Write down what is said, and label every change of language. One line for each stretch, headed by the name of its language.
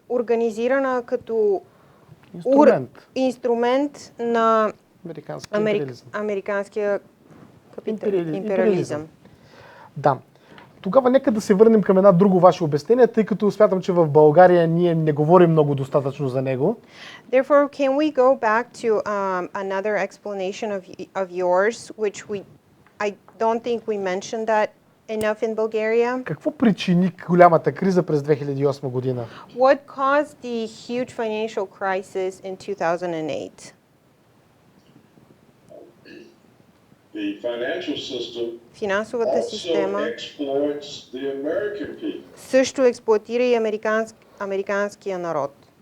Bulgarian: организирана като инструмент на американския империализъм. Да. Тогава нека да се върнем към една друго ваше обяснение, тъй като смятам, че в България ние не говорим много достатъчно за него.
English: Therefore, can we go back to another explanation of yours, which I don't think we mentioned that enough in Bulgaria?
Bulgarian: Какво причини голямата криза през 2008 година?
English: What caused the huge financial crisis in 2008? The financial system
Bulgarian: Финансовата
English: also
Bulgarian: система
English: exploits the American people.
Bulgarian: също експлоатира и американския народ.